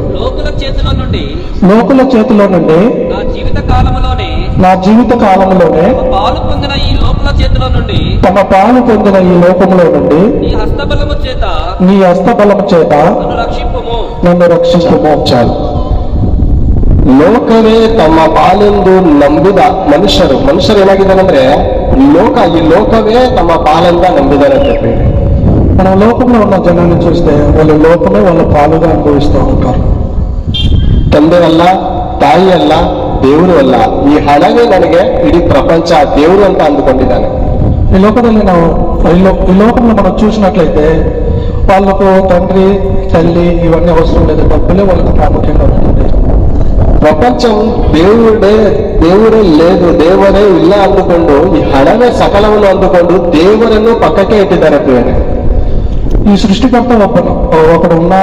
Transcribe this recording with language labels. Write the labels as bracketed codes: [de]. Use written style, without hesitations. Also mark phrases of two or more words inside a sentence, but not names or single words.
[te] లోకుల చేతిలో నుండి నా జీవిత కాలములోనే తమ పాలు పొందిన ఈ లోకములో నుండి నీ హస్తబలము చేత నన్ను రక్షించుము. చాలు. [kn] ಲೋಕವೇ ತಮ್ಮ ಪಾಲೆಂದು ನಂಬಿದ ಮನುಷ್ಯರು ಏನಾಗಿದ್ದಾರೆ ಅಂದ್ರೆ ಈ ಲೋಕವೇ ತಮ್ಮ ಪಾಲೆಂದ ನಂಬಿದ್ದಾರೆ ಅಂತ ಹೇಳಿ. [te] మనం లోకంలో ఉన్న జనాన్ని చూస్తే వాళ్ళు లోకమే వాళ్ళ పాలుగా అనుభవిస్తూ ఉంటారు. [kn] ತಂದೆ ಅಲ್ಲ, ತಾಯಿ ಅಲ್ಲ, ದೇವರು ಅಲ್ಲ, ಈ ಹಣವೇ ನನಗೆ ಇಡೀ ಪ್ರಪಂಚ, ದೇವರು ಅಂತ ಅಂದುಕೊಂಡಿದ್ದಾನೆ. [te] ఈ లోకంలో మనం చూసినట్లయితే వాళ్ళకు తండ్రి తల్లి ఇవన్నీ అవసరం లేదు, డబ్బులే వాళ్ళకి ప్రాముఖ్యంగా ఉంటుంది. ప్రపంచం దేవుడే లేదు, [kn] ದೇವರೇ ಇಲ್ಲ ಅಂದುಕೊಂಡು ಈ ಹಣವೇ ಸಕಲವನ್ನು ಅಂದುಕೊಂಡು ದೇವರನ್ನು ಪಕ್ಕಕ್ಕೆ ಇಟ್ಟಿದ್ದಾರೆ. [te] ఈ సృష్టికర్త ఒకడు ఉన్నారు.